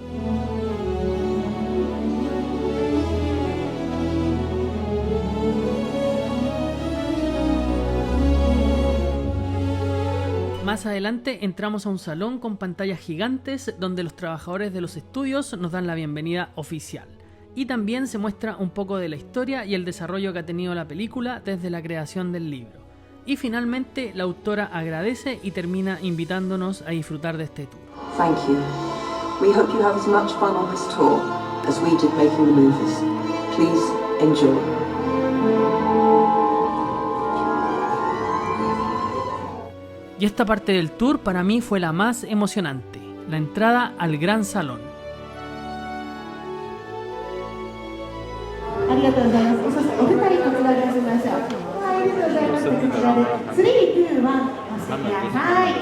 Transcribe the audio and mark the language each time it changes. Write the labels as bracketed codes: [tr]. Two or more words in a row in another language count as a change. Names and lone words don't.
[es] Más adelante entramos a un salón con pantallas gigantes donde los trabajadores de los estudios nos dan la bienvenida oficial. Y también se muestra un poco de la historia y el desarrollo que ha tenido la película desde la creación del libro. Y finalmente la autora agradece y termina invitándonos a disfrutar de este tour. [en] Thank you. We hope you have as much fun on this tour as we did making the movies. Please enjoy. [es] Y esta parte del tour para mí fue la más emocionante, la entrada al gran salón. [ja] ありがとうございます。そしてお二人こちらで始めましょう。はい、ありがとうございます。こちらで3、2、1押してください。